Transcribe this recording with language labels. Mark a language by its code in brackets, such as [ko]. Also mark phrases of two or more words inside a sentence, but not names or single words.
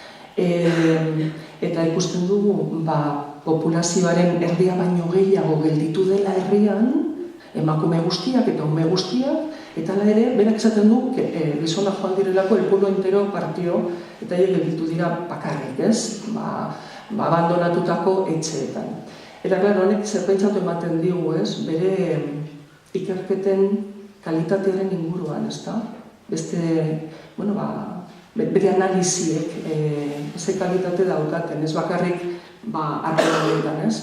[eu] Eta ikusten dugu, populazioaren erdia baino gehiago gelditu dela herrian, emakume guztiak eta ume guztiak, eta hala ere, berak esaten du, gizonak joan direlako [es] el pueblo entero partio, [eu] eta gelditu dira bakarrik, ez? Abandonatutako etxeetan. Eta, klaro, honek zerpentsatu ematen digu, ez? Bere ikerketen kalitatearen inguruan, ez da? Bere analiziek ze kalitate daukaten, ez bakarrik arkeologian, ez?